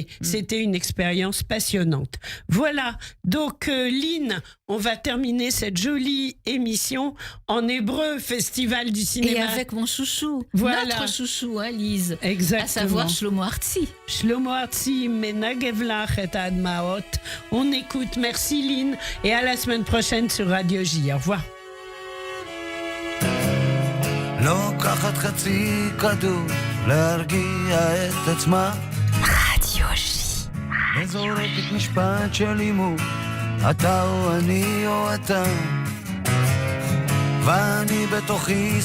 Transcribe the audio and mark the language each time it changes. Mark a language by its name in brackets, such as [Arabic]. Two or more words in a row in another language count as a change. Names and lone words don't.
[French] C'était une expérience passionnante. Voilà, donc Lynn, on va terminer cette jolie émission en hébreu, Festival du cinéma. Et avec mon chouchou, Voilà. notre chouchou, hein, Lise. Exactement. À savoir Shlomo Artzi. Shlomo Artzi, Menagev lach et admaot. On écoute, merci Lynn, et à la semaine prochaine sur Radio J. Au revoir. [Hebrew] לוקחת חצי כדור להרגיע את עצמה רדיו J. וזורקת משפט של אימור אתה או אני או אתה ואני בתוכי